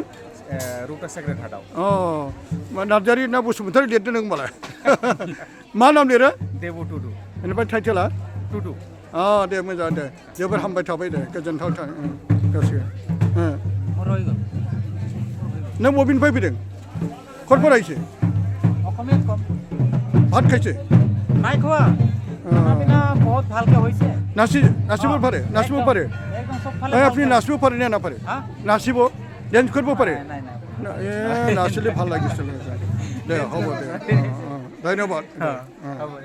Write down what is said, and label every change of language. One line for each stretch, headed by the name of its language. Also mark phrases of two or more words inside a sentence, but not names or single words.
Bodo: रुटा सेक्रेट हार्टआव नार्जारि ना बसुमतारि लिरदों नों होनबालाय मा नाम लिरो देबु टुडु बेनिफ्राय टाइटेला टुडु दे मोजां दे जोबोर हामबाय थाबाय दे गोजोनथाव गासिबो नों बबेनिफ्राय फैदों
Assamese: ক'ত পঢ়াইছে অসমীয়াত কম ভাত খাইছে নাই খোৱা বহুত ভালকে হৈছে নাচিব পাৰে একদম আপুনি নাচিব পাৰে নে নাপাৰে নাচিব ডেন্স কৰিব পাৰে নাচিলে ভাল লাগিছিলে দে হ'ব দে ধন্যবাদ